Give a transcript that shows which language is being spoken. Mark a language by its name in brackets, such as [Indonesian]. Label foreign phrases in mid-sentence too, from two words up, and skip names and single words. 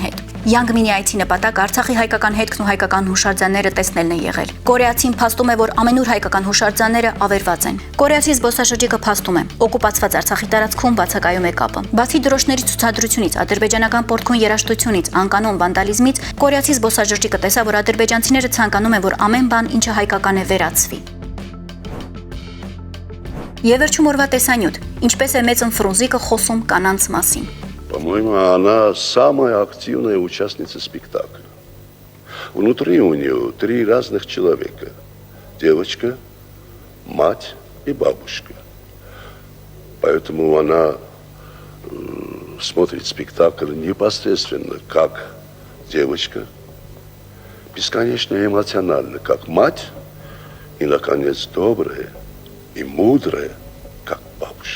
[Armenian] հետ։ Յանգ Մինի այցի նպատակը Արցախի հայկական հետքն ու հայկական հուշարձանները տեսնելն է եղել։ Կորեացին փաստում է, որ ամենուր հայկական հուշարձանները ավերված են։ Կորեացի զբոսաշրջիկը փաստում է, օկուպացված Արցախի տարածքում բացակայում է կապը։ Բացի դրոշների ցուցադրությունից, ադրբեջանական պորտքուն երաժշտությունից, անկանոն վանդալիզմից, կորեացի զբոսաշրջիկը տեսավ, որ ադրբեջանցիները ցանկանում են, որ ամեն բան, ինչը հայկական է, վերացվի։ Եվ վերջում օրվա տեսանյութ, ինչպես է Մեծն Ֆրունզիկը խոսում կանանց մասին։ [Russian] По-моему, она самая активная участница спектакля. Внутри у нее 3 разных человека. Девочка, мать и бабушка. Поэтому она смотрит спектакль непосредственно как девочка, бесконечно эмоционально, как мать, и, наконец, добрая и мудрая, как бабушка.